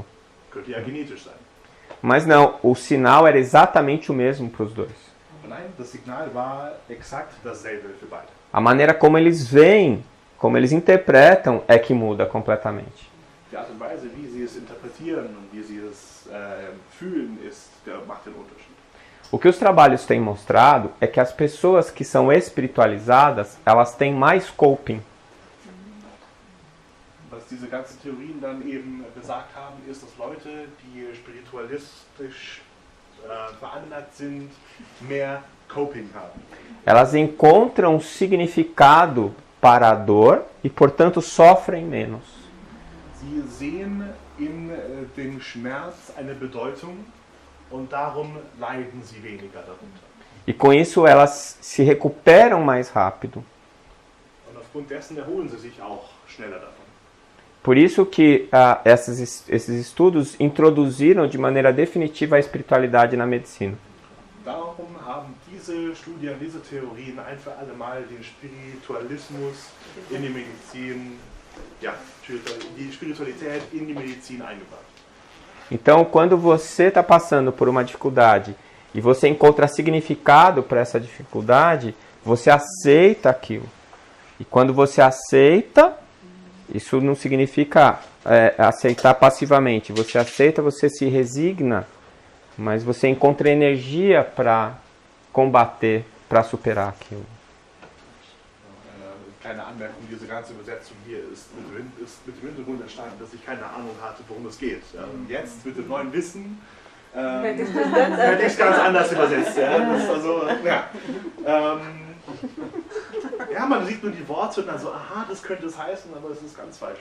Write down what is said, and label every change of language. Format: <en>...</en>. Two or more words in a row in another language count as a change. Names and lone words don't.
<de>Könnte ja genetisch sein.</de> <pt>Mas não, o sinal era exatamente o mesmo para os dois.</pt> <de>Nein, das Signal war exakt dasselbe für beide.</de> <pt>A maneira como eles veem, como eles interpretam, é que muda completamente.</pt> <de>Die Art und Weise, wie sie es interpretieren und wie sie es fühlen, macht den Unterschied.</de> <pt>O que os trabalhos têm mostrado é que as pessoas que são espiritualizadas, elas têm mais coping.</pt> <de>Was diese ganzen Theorien dann eben besagt haben, ist, dass Leute, die spiritualistisch veranlagt sind, mehr Coping haben.</de> <pt>Elas encontram significado para a dor e, portanto, sofrem menos.</pt> <de>Sie sehen in dem Schmerz eine Bedeutung und darum leiden sie weniger darunter.</de> <pt>E com isso elas se recuperam mais rápido.</pt> <de>Und aufgrund dessen erholen sie sich auch schneller davon.</de> <pt>Por isso que esses estudos introduziram de maneira definitiva a espiritualidade na medicina.</pt> <de>Darum haben diese Studien, diese Theorien ein für alle Mal den Spiritualismus in die Medizin, die Spiritualität in die Medizin eingebracht.</de> <pt>Então, quando você está passando por uma dificuldade e você encontra significado para essa dificuldade, você aceita aquilo. E quando você aceita, isso não significa aceitar passivamente. Você aceita, você se resigna, mas você encontra energia para combater, para superar aquilo.</pt> <de>Kleine Anmerkung, diese ganze Übersetzung hier ist mit dem Hintergrund entstanden, dass ich keine Ahnung hatte, worum es geht. Jetzt mit dem neuen Wissen hätte ich es ganz anders übersetzt. Man sieht nur die Worte und dann so, aha, das könnte es heißen, aber es ist ganz falsch.</de>